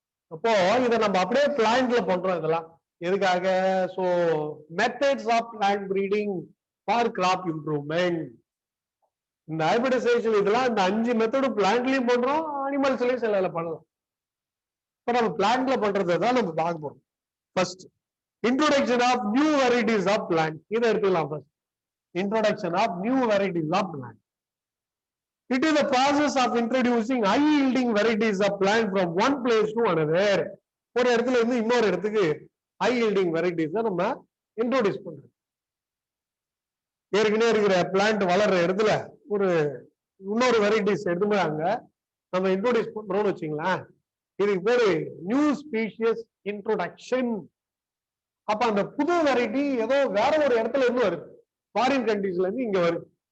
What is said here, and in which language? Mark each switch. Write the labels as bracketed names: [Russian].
[Tamil] அப்போ இதை நம்ம அப்படியே பிளான்ட்ல பண்றோம். இதெல்லாம் எதுக்காக? So methods of plant breeding for graph improvement. இந்த ஹைபிரிடைசேஷன் இதெல்லாம் இந்த 5 மெத்தடும் பிளான்ட்லயும் பண்றோம், அனிமல்ஸ்லயும் சில பண்ணலாம். இப்ப நம்ம பிளான்ட்ல பண்றதை தான் நம்ம பார்க்க போறோம். [English] First introduction of new varieties of plant. [Tamil] இதை எடுத்துக்கலாம். [English] First introduction of new varieties of plant. It is the process of introducing high yielding varieties of plant from one place to another. [Tamil] ஒரு இடத்துல இருந்து இன்னொரு இடத்துக்கு [English] high yielding varieties [Tamil] நம்ம introduce பண்றோம். ஏற்கனவே இருக்கிற பிளான்ட் வளர்ற இடத்துல ஒரு இன்னொரு வெரைட்டிஸ் எடுத்துக்கிறாங்க, நம்ம இன்ட்ரோடியூஸ் பண்றோம்னு வச்சுங்களேன். இதுக்கு பேரு நியூ ஸ்பீஷியஸ் இன்ட்ரோடக்ஷன். அப்ப அந்த புது வெரைட்டி ஏதோ வேற ஒரு இடத்துல இருந்து வருது, ஃபாரின் கண்ட்ரீஸ்ல இருந்து இங்க வருது.